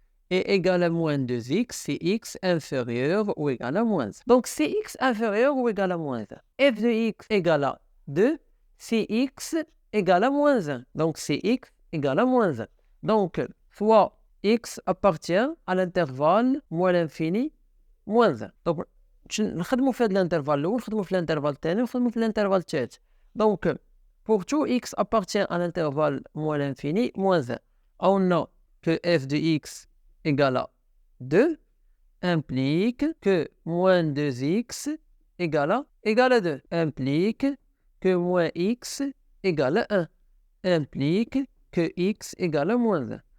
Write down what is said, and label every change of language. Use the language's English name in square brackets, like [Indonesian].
[French] Et égal à moins 2x, c'est x inférieur ou égal à moins 1. Donc, c'est x inférieur ou égal à moins 1. f de x égale à 2, c'est x égale à moins 1. Donc, c'est x égale à moins 1. Donc, soit x appartient à l'intervalle moins l'infini, moins 1. [Arabic] Donc, نخدموا في هذا الانترفال الاول نخدموا في الانترفال الثاني ونخدموا في الانترفال الثالث. [French] Donc, pour tout x appartient à l'intervalle moins l'infini, moins 1, on a que f de x égale à 2 implique que moins 2x égale à 2, implique que moins x égale à 1, implique que x égale à moins 1.